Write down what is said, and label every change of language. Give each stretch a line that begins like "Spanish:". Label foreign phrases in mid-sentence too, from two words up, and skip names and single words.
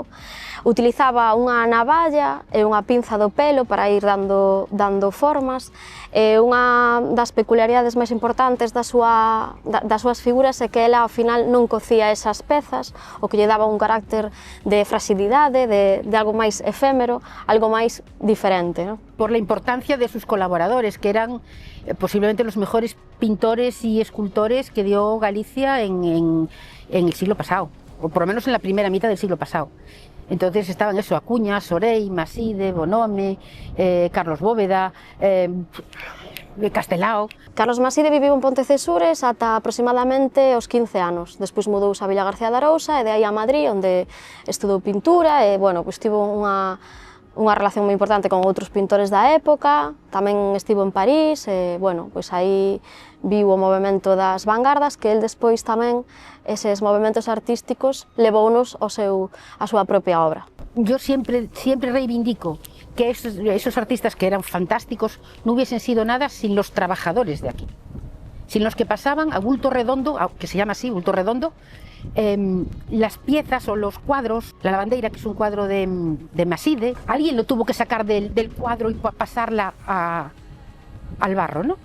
Galician: Utilizaba unha navalla e unha pinza do pelo para ir dando formas. Unha das peculiaridades máis importantes das súas figuras é que ela ao final non cocía esas pezas, o que lle daba un carácter de fragilidade, de algo máis efémero, algo máis diferente, ¿no?
Spanish: Por la importancia de sus colaboradores, que eran posiblemente los mejores pintores y escultores que dio Galicia en el siglo pasado, o por lo menos en la primera mitad del siglo pasado. Entonces estaban eso, Acuña, Sorey, Maside, Bonhome, Carlos Bóveda, Castelao.
Galician: Carlos Maside viviu en Pontecesures ata aproximadamente os 15 anos. Despois mudouse a Villa García de Arousa e de aí a Madrid, onde estudou pintura e, bueno, pois tivo unha relación moi importante con outros pintores da época. Tamén estivo en París e, bueno, pois aí viu o movemento das vanguardas, que el despois tamén, eses movementos artísticos, levounos a súa propia obra.
Spanish: Yo siempre reivindico que esos artistas que eran fantásticos no hubiesen sido nada sin los trabajadores de aquí, sin los que pasaban a bulto redondo, que se llama así, bulto redondo, las piezas o los cuadros, la lavandeira, que es un cuadro de Maside, alguien lo tuvo que sacar del cuadro y pasarla al barro, ¿no?